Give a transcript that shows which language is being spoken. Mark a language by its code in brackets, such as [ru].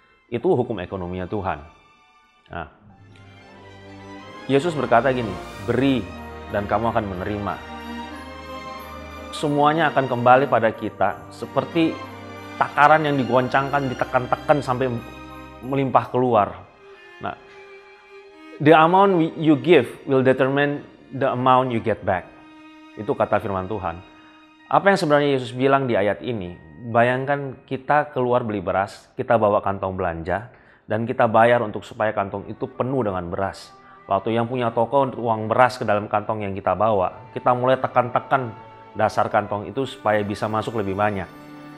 [id] Itu hukum ekonominya Tuhan. Nah, Yesus berkata gini, beri dan kamu akan menerima. Semuanya akan kembali pada kita seperti takaran yang digoncangkan, ditekan-tekan sampai melimpah keluar. [en] Nah, the amount you give will determine the amount you get back. [id] Itu kata firman Tuhan. Apa yang sebenarnya Yesus bilang di ayat ini? Bayangkan kita keluar beli beras, kita bawa kantong belanja, dan kita bayar untuk supaya kantong itu penuh dengan beras. Waktu yang punya toko untuk uang beras ke dalam kantong yang kita bawa, kita mulai tekan-tekan dasar kantong itu supaya bisa masuk lebih banyak.